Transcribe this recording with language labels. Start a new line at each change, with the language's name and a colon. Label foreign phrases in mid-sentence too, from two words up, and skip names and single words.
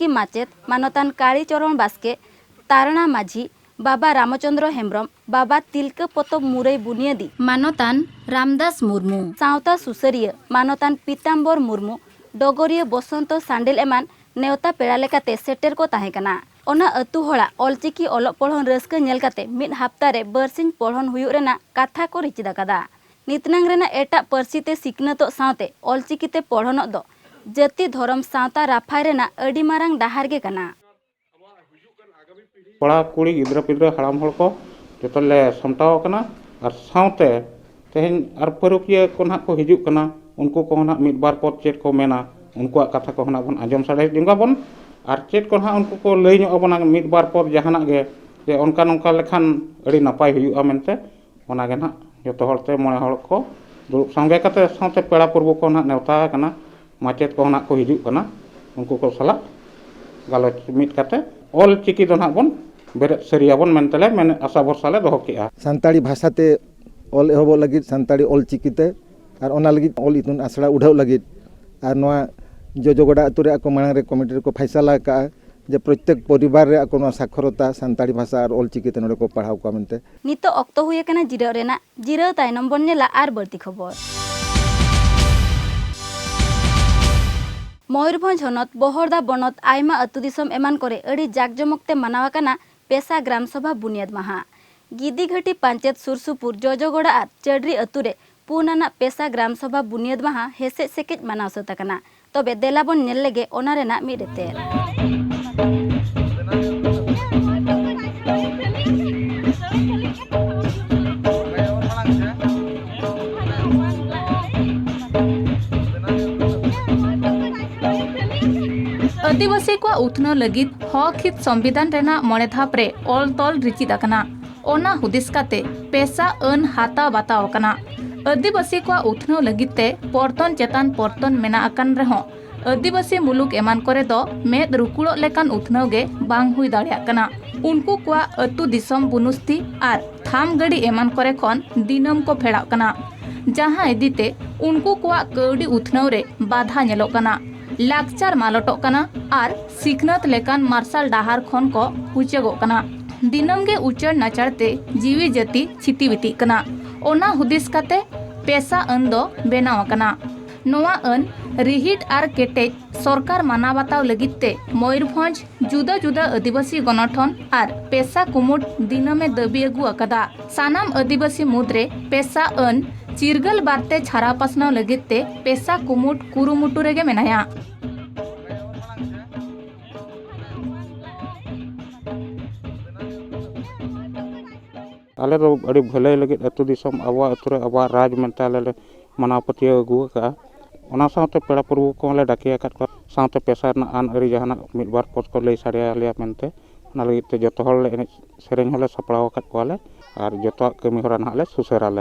Santali: माचेत मानतान कालीचरण बास्के तारणा माझी बाबा रामचंद्र हेम्ब्रम बाबा तिलक पतब मुरई बुनियादी मानतान रामदास मुर्मू सावता सुसरिया मानतान पीताम्बर मुर्मू डगरिया बसंत सांडेल एमान नेवता पेड़ा लेकाते सेटेर को ताहेकना ओना अतु हड़ा अलचिकी अलग पढ़न रस्का नेल काते मिद हफ्ता रे बरसिन पढ़न हुयुग रेना कथा को रिचिदा कदा नितनांग रेना एटा परसिते सिकनतो सावते अलचिकीते पढ़न दो जाति धर्म सावता राफाय रेना अडी मारांग डाहार गे कना कड़ा कुड़ी गिद्रा पिद्रा हड़ाम हड़ को जोतले समटाव कना और सावते तेहन और परुकिया को ना को हिजुग कना उनको को ना मिद बार पद चेट को मेना उनको कथा को ना बन आजम साड़े दिंगा बन और चेट को ना उनको को लई नो बना मिद बार पद जहाना गे जे उनका नोंका लेखान अड़ी नपाय हुयुगा मेनते ओना गे ना जतो हड़ते मोने हड़ को दुरुब संगे कते सावते पेड़ा पर्व को ना नेवता कना माचेत को ना को हिजुग कना उनको को सला गालोच मिद कते ऑल चिकी दो ना बन बेरेद सरियाबन मेनतले मेन आशा भरसाले दोहो केआ सानताड़ी भाषाते ऑल एहब लगित सानताड़ी ऑल चिकीते और ओना लगित ऑल इतुन आसड़ा उठाव लगित और नोआ जजगोड़ा अतु रे को मांग रे कमिटी रे को फैसला का जे प्रत्येक परिवार रे को नोआ साक्षरता सानताड़ी भाषा और ऑल चिकीते नोडे को पढ़ाव को मेनते नितो अक्तो हुए कना जिराव रेना जिराव तायनम बन नेला आर बर्ती खबर मयूरभंज हनत बहरदा बनत आयमा अतु दिसम एमान करे अड़ी जाकजमकते मनावा कना पेशा ग्राम सभा बुनियाद माहा गिदीघाटी पंचायत सुरसुपुर जजगोड़ा और चडरी अतुरे पुनाना पेशा ग्राम सभा बुनियाद माहा हेसे सेकेज मनाव सताकना तबे देलाबन नेल लेगे ओना रेना मिरेते आदिवासी को उथना लगित हक हित संविधान रेना मणे धाप रे ऑल तल रिचिद अकना ओना हुदिस काते पेशा अन हाता बाताव कना आदिवासी को उथना लगित ते पर्तन चेतान पर्तन मेना अकन रेहो आदिवासी मुलुक एमान करे दो मेद रुकुड़ो लेकान उथनाव गे बांग हुई दाड़िया कना उनको को अतु दिसम बुनुस्ती आर थाम गड़ी एमान करे खन दिनम को फेड़ा कना जहां इदीते उनको को कौड़ी उथनाव रे बाधा नेलो कना लाकचार मालटो कना आर सिखनत लेकान मार्शल डाहार खन को उचगो कना दिनम गे उचर नाचरते जीवी जाति छितिविति कना ओना हुदिस काते पेशा अन दो बेनाव कना नोआ अन रिहिट आर केटेज सरकार माना बाताव लगिते मयूरभंज जुदा जुदा आदिवासी गणठन आर पेशा कुमुट दिनमे दाबी अगु अकदा सानाम आदिवासी मुद्रे पेशा अन चिरगल बारते छारा पासनाव लगिते पेशा कुमुट कुरुमुटु रेगे मेनाया आले दो अड़ी भले लगे अतु दिसम आवा अतुरे आवा राज मेनते आले मना पतिया अगु का ओना साथे पेड़ा पर्व को ले डाकिया काट को साथे पेशा ना आन अरी जहाना मिद बार पोस्ट को ले साड़िया लिया मेनते ओना लगे ते जतो हल ले सेरेन हले सपड़ाव काट को आले और जतो कमी होरा ना ले सुसेराले